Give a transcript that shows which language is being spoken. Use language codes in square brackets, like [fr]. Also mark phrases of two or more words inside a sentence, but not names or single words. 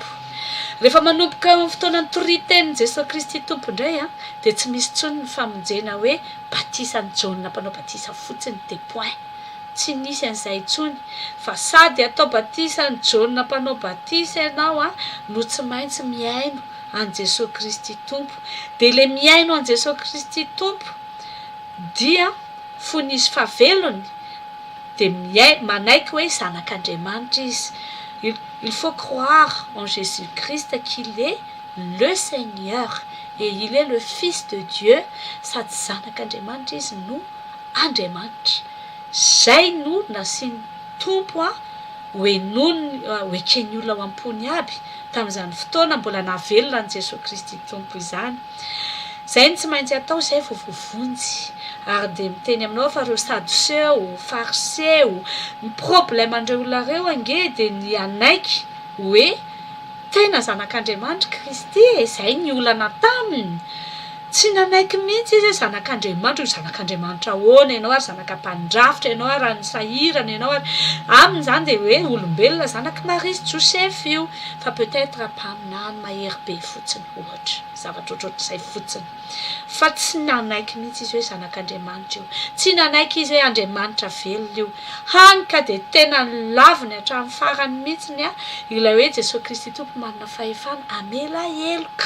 [mg] Rehefa manomboka amin'ny fotoanany toritenin'i Jesosy Kristy tompo indray a, dia tsy misy tsony ny famonjena hoe batisany Jaona mpanao batisa fotsiny de point, tsy nisy an'izay tsony, fa sady atao batisany Jaona mpanao batisa ianao a no tsy maintsy miaino an' Jesosy Kristy tompo. Dia le miaino an' Jesosy Kristy tompo dia fonisy favelony, dia manaiky hoe zanak'Andriamanitra izy. [fr] Il faut croire en Jésus-Christ qu'il est le Seigneur et il est le Fils de Dieu, [mg] sady zanak'Andriamanitra izy no Andriamanitra. Zay no nasiany tompo a hoekeny olona ao am-pony aby tamin'izany fotoana mbola navelona an' Jesosy Kristy tompo izany. Zay no tsy maintsy atao, zay vao voavonjy. Ary dia miteny aminao fa reo sadoseo, fariseo, ny problème andreo olona reo ange dia ny anaiky hoe tena zanak'Andriamanitra Kristy e, zay ny olana taminy. Tsy nanaiky mihitsy izy zanak'Andriamanitra, zanak'Andriamanitra ahoana ianao ary zanak'ampandrafitra ianao ary any sahirana ianao ary amin'izany dia hoe olombelona zanaky Maria sy Josepha io, fa peut-être mpaminany mahery be fotsiny ohatra, zavatra ohatrohatr'izay fotsiny, fa tsy nanaiky mihitsy izy hoe zanak'Andriamanitra io, tsy nanaiky izy hoe Andriamanitra velona io. Hany ka dia tena laviny hatramin'ny farany mihitsiny a ilay hoe Jesosy Kristy tompo manana fahefana amela heloka.